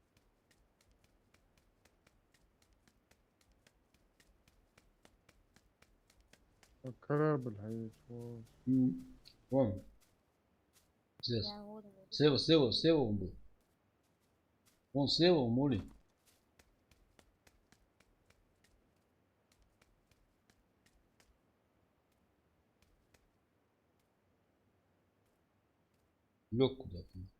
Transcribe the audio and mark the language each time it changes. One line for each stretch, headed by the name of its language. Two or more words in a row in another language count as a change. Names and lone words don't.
Russian: Корабль гаит. Вот. Вон. Здесь.
Arabic: يا هو ده.
Russian: Слева он был. Вон слева у Моли. Лег куда-то.